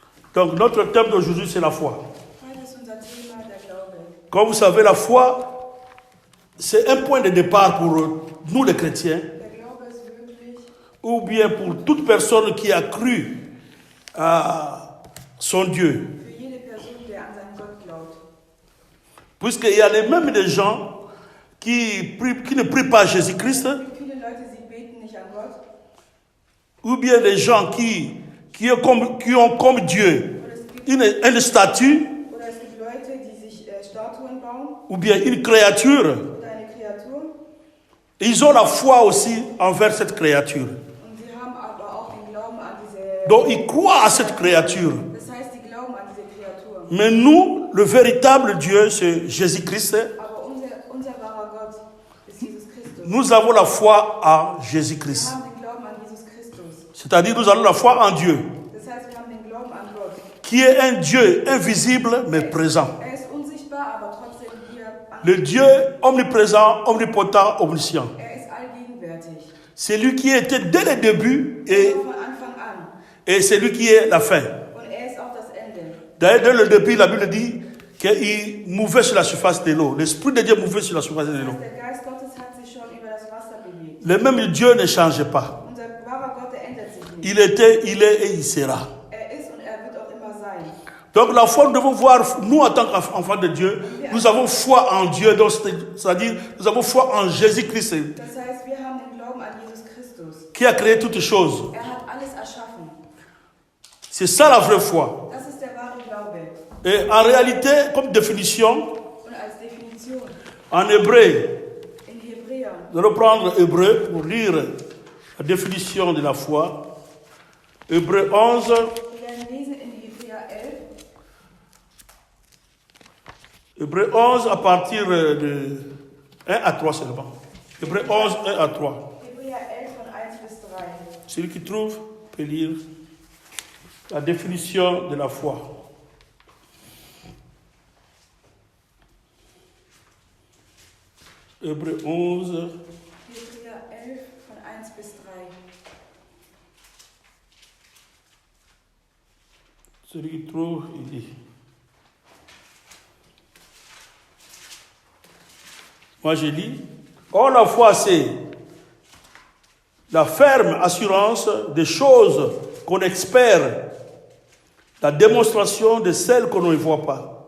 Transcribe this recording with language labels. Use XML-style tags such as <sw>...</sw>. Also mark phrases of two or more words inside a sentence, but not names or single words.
<fr>Donc notre thème d'aujourd'hui, c'est la foi.</fr> <de>Heute ist unser Thema der Glaube.</de> <fr>Comme vous savez, la foi, c'est un point de départ pour nous les chrétiens,</fr> <de>Der Glaube ist wirklich</de> <fr>ou bien pour toute personne qui a cru à son Dieu.</fr> <de>für jede Person, der an seinen Gott glaubt.</de> <fr>Puisqu'il y a même des gens qui ne prient pas à Jésus-Christ,</fr> <de>Viele Leute, sie beten nicht an Gott.</de> <fr>ou bien des gens qui ont comme Dieu une statue,</fr> <de>Oder es gibt Leute, die sich Statuen bauen</de> <fr>ou bien une créature.</fr> <de>oder eine Kreatur.</de> <fr>Ils ont la foi aussi envers cette créature.</fr> <de>Und sie haben aber auch den Glauben an diese...</de> <fr>Donc ils croient à cette créature.</fr> <de>Das heißt, sie glauben an diese Kreatur.</de> <fr>Mais nous, le véritable Dieu, c'est Jésus-Christ.</fr> <de>Aber unser wahrer Gott ist Jesus Christus.</de> <fr>Nous avons la foi en</fr> <de>Wir</de> <fr>Jésus-Christ.</fr> <de>haben den Glauben an Jesus Christus.</de> <fr>C'est-à-dire nous avons la foi en Dieu,</fr> <de>Das heißt, wir haben den Glauben an Gott.</de> <fr>qui est un Dieu invisible mais présent.</fr> <de>Er ist unsichtbar, aber trotzdem hier</de> <fr>Le Dieu omniprésent, omnipotent, omniscient.</fr> <de>Er ist allgegenwärtig.</de> <fr>C'est lui qui était dès le début et,</fr> <de>Von Anfang an.</de> <fr>et c'est lui qui est la fin.</fr> <de>Und er ist auch das Ende.</de> <fr>D'ailleurs, dès le début, la Bible dit qu'il mouvait sur la surface de l'eau. L'Esprit de Dieu mouvait sur la surface de l'eau.</fr> <de>Der Geist Gottes hat sich schon über das Wasser bewegt.</de> <fr>Le même Dieu ne change pas.</fr> <de>Unser wahrer Gott, der ändert sich nicht.</de> <fr>Il était, il est et il sera.</fr> <de>Er ist und er wird auch immer sein.</de> <fr>Donc la foi, nous devons voir, nous en tant qu'enfants de Dieu, nous avons foi en Dieu, donc c'est-à-dire nous avons foi en Jésus-Christ</fr> <de>Das heißt, wir haben den Glauben an Jesus Christus.</de> <fr>qui a créé toutes choses.</fr> <de>Er hat alles erschaffen.</de> <fr>C'est ça la vraie foi.</fr> <de>Das ist der wahre Glaube.</de> <fr>Et en réalité, comme définition,</fr> <de>Und als Definition</de> <fr>en hébreu,</fr> <de>in Hebräer,</de> <fr>nous allons prendre hébreu pour lire la définition de la foi. Hébreu 11,</fr> <de>wir werden lesen in Hebräer 11,</de> <fr>Hébreu 11 à partir de 1 à 3 seulement. Hébreu 11, 1 à 3.</fr> <de>Hebräer 11 von 1 bis 3.</de> <fr>Celui qui trouve peut lire la définition de la foi. Hébreu 11,</fr> <de>Hebräer 11 von 1 bis 3.</de> <fr>celui qui trouve, il dit. Moi je lis. Or la foi c'est la ferme assurance des choses qu'on espère, la démonstration de celles qu'on ne voit pas.</fr>